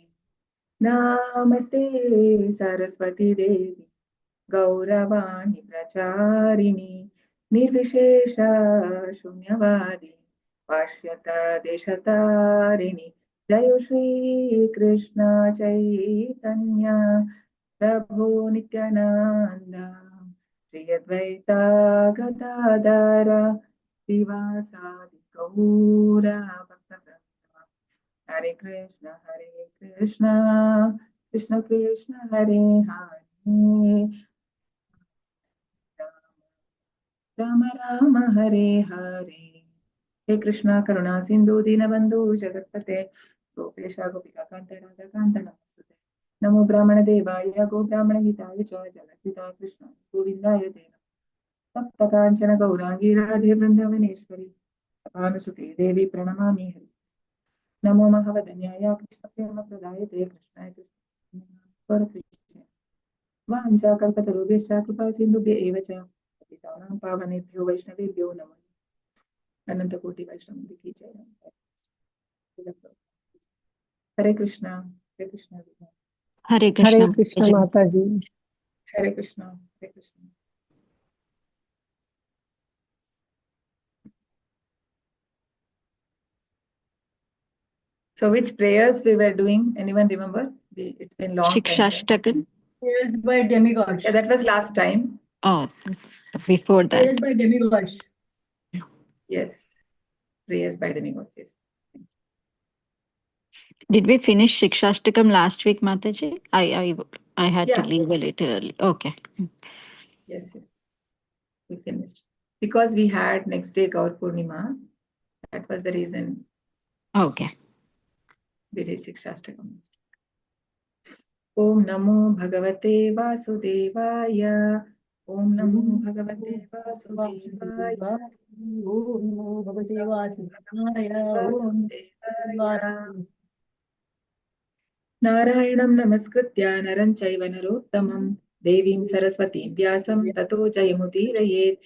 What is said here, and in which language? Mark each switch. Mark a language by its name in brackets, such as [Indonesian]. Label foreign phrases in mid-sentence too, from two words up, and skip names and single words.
[Sanskrit] नमस्ते सरस्वती देवी गौरवाणी प्रचारिणी निर्विशेष शून्यवादी पाश्चात्य देशतारिणी। जय श्री कृष्ण चैतन्य प्रभु नित्यानंद श्री अद्वैत गदाधर श्रीवासादि गौर भक्तवृंद। हरे कृष्ण कृष्ण कृष्ण हरे हरे राम राम हरे हरे। हे कृष्णा करुणा सिंधु दीनबंधु जगत्पते गोपेश गोपिकाकांत राधाकांत नमस्ते। नमो ब्राह्मण देवाय गो ब्राह्मण हिताय च जगद्पिता कृष्ण गोविंदाय ते नमः। तप्त कांचन गौरांगी राधे वृंदावनेश्वरी भानुसुते देवी प्रणमामि हरि। नमो महावदन्याय कृष्ण प्रेम प्रदायते कृष्णाय कृष्ण वाञ्छाकल्पतरुभ्यश्च कृपा सिन्धुभ्य एव च पतितानां पावनेभ्यो वैष्णवेभ्यो नमः। [Hindi] अनंत कोटि वैष्णव की जय। [Sanskrit] हरे कृष्णा हरे कृष्णा हरे कृष्ण [Hindi] माता जी। [Sanskrit] हरे कृष्णा हरे कृष्णा। [English] So which prayers we were doing? Anyone remember? It's been long time. Shikshashtakam. Prayers by demigods. Yeah, that was last time. Oh, before that. Prayers by demigods. Yes, prayers by demigods. Yes. Did we finish Shikshashtakam last week, Mataji? I had to Yeah. leave a little early. Okay. Yes, we finished because we had next day Gaur Purnima. That was the reason. Okay. We did Shikshashtakam. [Sanskrit] ॐ नमो भगवते वासुदेवाय. ॐ नमो भगवते वासुदेवाय. ॐ नमो भगवते वासुदेवाय. नारायणं नमस्कृत्य नरं चैव नरोत्तमं देवीं सरस्वतीं व्यासं ततो जयमुदीरयेत्।